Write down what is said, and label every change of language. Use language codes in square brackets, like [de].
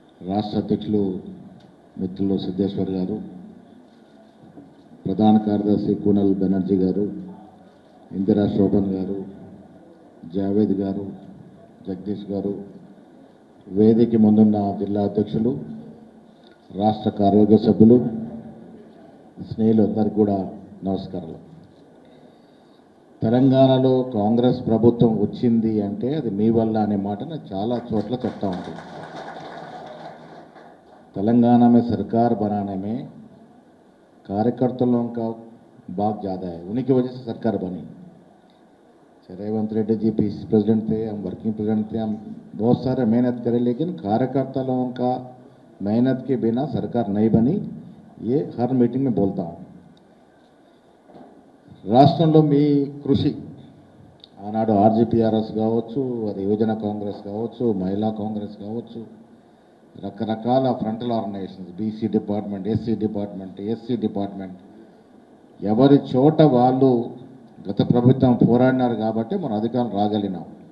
[te] రాష్ట్ర అధ్యక్షులు మిత్రులు సిద్ధేశ్వర్ గారు, ప్రధాన కార్యదర్శి కూనల్ బెనర్జీ గారు, ఇందిరా శోభన్ గారు, జావేద్ గారు, జగదీష్ గారు, వేదిక ముందున్న జిల్లా అధ్యక్షులు, రాష్ట్ర కార్యవర్గ సభ్యులు, స్నేహితులు అందరికీ కూడా నమస్కారాలు. తెలంగాణలో కాంగ్రెస్ ప్రభుత్వం వచ్చింది అంటే అది మీ వల్ల అనే మాట నేను చాలా చోట్ల చెప్తా ఉంటాను. [hi] तेलंगाना में सरकार बनाने में कार्यकर्ताओं का भाग ज़्यादा है, उन्हीं की वजह से सरकार बनी. रेवंत रेड्डी जी पीसीसी प्रेसिडेंट थे, हम वर्किंग प्रेसिडेंट थे, हम बहुत सारे मेहनत करें, लेकिन कार्यकर्ताओं का मेहनत के बिना सरकार नहीं बनी. ये हर मीटिंग में बोलता हूँ. [te] రాష్ట్రంలో మీ కృషి ఆనాడు ఆర్జీపీఆర్ఎస్ కావచ్చు, అది యువజన కాంగ్రెస్ కావచ్చు, మహిళా కాంగ్రెస్ కావచ్చు, రకరకాల frontal organisations, BC department, SC department, SC department, ఎవరి చోట వాళ్ళు గత ప్రభుత్వం పోరాడినారు కాబట్టి మనం అధికారం రాగలిగినాం.